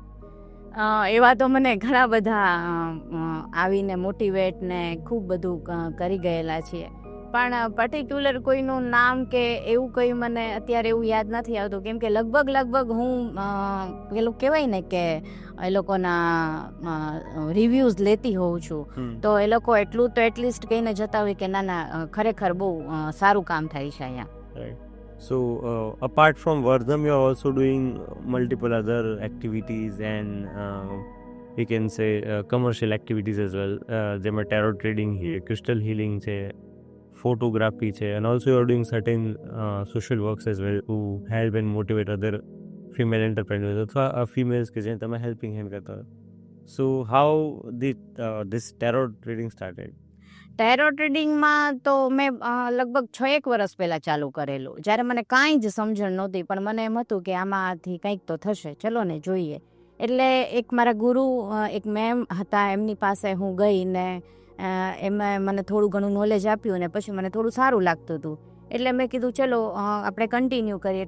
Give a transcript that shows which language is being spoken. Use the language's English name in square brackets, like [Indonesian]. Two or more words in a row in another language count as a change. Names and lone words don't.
[Gujarati] એવા તો મને ઘણા બધા આવીને મોટિવેટ ને ખૂબ બધું કરી ગયેલા છીએ, પણ પર્ટિક્યુલર કોઈનું નામ કે એવું કંઈ મને અત્યારે એવું યાદ નથી આવતું, કેમ કે લગભગ હું પેલું કહેવાય ને કે એ લોકોના રિવ્યૂઝ લેતી હોઉં છું, તો એ લોકો એટલું તો એટલીસ્ટ કહીને જતા હોય કે ના ખરેખર બહુ સારું કામ થાય છે અહીંયા. [English] So apart from Vardham, you are also doing multiple other activities and we can say commercial activities as well. જેમાં tarot trading છે, crystal healing છે, photography છે, and also you are doing certain social works as well to help and motivate other female entrepreneurs અથવા females [Gujarati] કે જેને તમે [English] helping hand [Gujarati] કરતા હોય. [English] So how did this tarot trading started? tarot tradingમાં [Gujarati] તો મેં લગભગ 6-1 વર્ષ પહેલાં ચાલુ કરેલું, જ્યારે મને કાંઈ જ સમજણ નહોતી, પણ મને એમ હતું કે આમાંથી કંઈક તો થશે, ચલો ને જોઈએ. એટલે એક મારા ગુરુ એક મેમ હતા, એમની પાસે હું ગઈ ને એમાં મને થોડું ઘણું નોલેજ આપ્યું ને પછી મને થોડું સારું લાગતું હતું, એટલે મેં કીધું ચલો આપણે કન્ટિન્યુ કરીએ.